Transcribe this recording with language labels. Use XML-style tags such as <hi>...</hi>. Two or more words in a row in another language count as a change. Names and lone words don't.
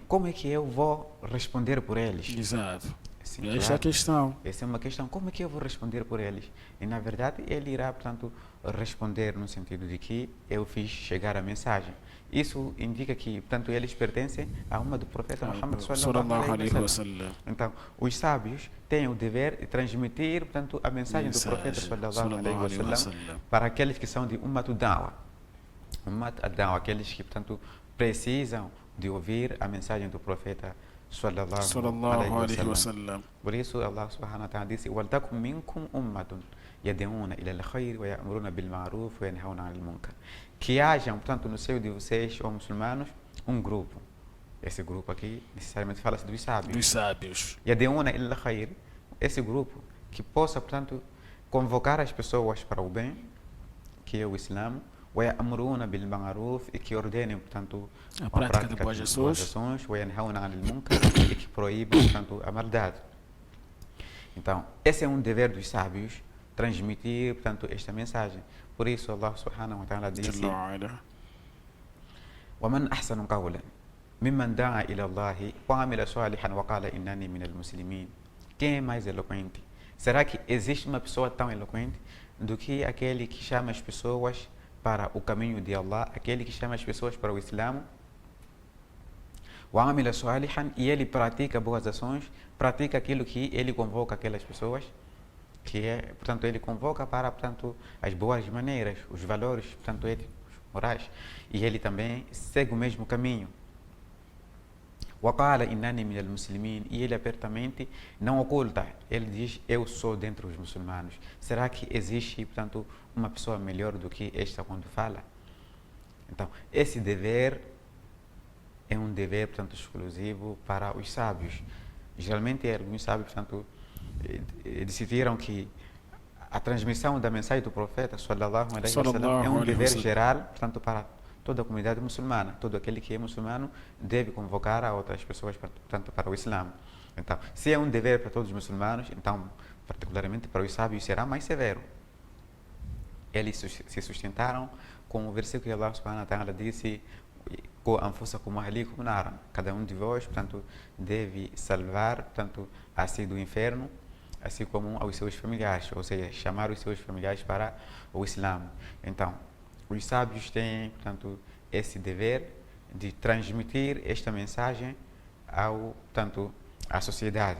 <pt>Como é que eu vou responder por eles? Exato. Sim, essa é a questão. Essa é uma questão. Como é que eu vou responder por eles? E, na verdade, ele irá, portanto, responder no sentido de que eu fiz chegar a mensagem. Isso indica que, portanto, eles pertencem a uma do profeta Muhammad</pt> <ar>صلى الله عليه وسلم.</ar> <pt>Então, os sábios têm o dever de transmitir, portanto, a mensagem do profeta</pt> <ar>صلى الله عليه وسلم</ar> <pt>para aqueles que são de</pt> <ar>أمة الدعوة. أمة الدعوة,</ar> <pt>aqueles que, portanto, precisam de ouvir a mensagem do profeta</pt> <ar>صلى الله عليه وسلم.</ar> <pt>Por isso,</pt> <ar>الله سبحانه وتعالى disse: وَلْتَكُمْ مِنْكُمْ أُمَّةٌ يَدْعُونَ إِلَى الْخَيْرِ وَيَأْمُرُونَ بِالْمَعْرُوفِ وَيَنْهَوْنَ عَنِ الْمُنكَرِ.</ar> <pt>Que hajam, portanto, no seio de vocês, ou muçulmanos, um grupo. Esse grupo aqui, necessariamente, fala-se dos sábios. Dos sábios.</pt> <ar>يَدْعُونَ إِلَى الْخَيْرِ.</ar> <pt>Esse grupo que possa, portanto, convocar as pessoas para o bem, que é o Islã,</pt> <ar>وَيَأْمُرُونَ بِالْمَعْرُوفِ,</ar> <pt>e que ordenem, portanto, a prática de boas ações,</pt> <ar>وَيَنْهَوْنَ عَنِ الْمُنكَرِ,</ar> <pt>e que proíbem, portanto, a maldade. Então, esse é um dever dos sábios, transmitir, portanto, esta mensagem. Por isso,</pt> <ar>الله سبحانه وتعالى disse: وَمَنْ أَحْسَنُ قَوْلًا مِمَّنْ دَعَا إِلَى اللَّهِ وَعَمِلَ صَالِحًا وَقَالَ إِنَّنِي مِنَ الْمُسْلِمِينَ.</ar> <pt>Quem é mais eloquente? Será que existe uma pessoa tão eloquente do que aquele que chama as pessoas para o caminho de Allah, aquele que chama as pessoas para o Islã?</pt> <ar>وَعَمِلَ صَالِحًا,</ar> <pt>e ele pratica boas ações, pratica aquilo que ele convoca aquelas pessoas, que é, portanto, ele convoca para, portanto, as boas maneiras, os valores, portanto, éticos, morais, e ele também segue o mesmo caminho.</pt> <ar>وَقَالَ إِنَّنِي مِنَ الْمُسْلِمِينَ,</ar> <pt>e ele abertamente não oculta, ele diz: eu sou dentre os muçulmanos. Será que existe, portanto, uma pessoa melhor do que esta quando fala? Então, esse dever é um dever, portanto, exclusivo para os sábios. Geralmente, alguns sábios, portanto, decidiram que a transmissão da mensagem do profeta</pt> <ar>صلى الله عليه وسلم</ar> <pt>é um dever geral, portanto, para toda a comunidade muçulmana. Todo aquele que é muçulmano deve convocar a outras pessoas, portanto, para o Islã. Então, se é um dever para todos os muçulmanos, então, particularmente para os sábios, será mais severo. Eles se sustentaram com o versículo que</pt> <ar>الله سبحانه وتعالى</ar> <pt>disse: cada um de vós, portanto, deve salvar, portanto, a si do inferno, assim como aos seus familiares, ou seja, chamar os seus familiares para o Islã. Então, os sábios têm, portanto, esse dever de transmitir esta mensagem portanto, à sociedade.</pt>